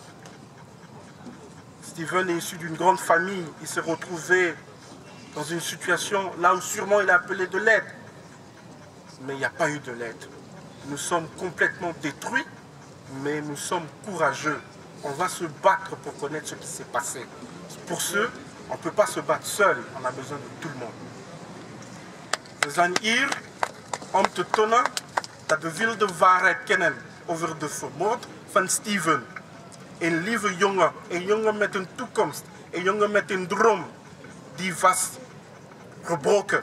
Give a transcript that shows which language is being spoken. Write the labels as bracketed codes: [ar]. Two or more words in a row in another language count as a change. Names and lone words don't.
[fr] Steven est issu d'une grande famille, il s'est retrouvé dans une situation là où sûrement il a appelé de l'aide. Mais il n'y a pas eu de l'aide. Nous sommes complètement détruits, mais nous sommes courageux. On va se battre pour connaître ce qui s'est passé. Pour ce, on ne peut pas se battre seul, on a besoin de tout le monde. [nl] We zijn hier om te tonen dat we wilde waarheid kennen over de vermoord van Steven. Een lieve jongen, een jongen met een toekomst, een jongen met een droom die was gebroken.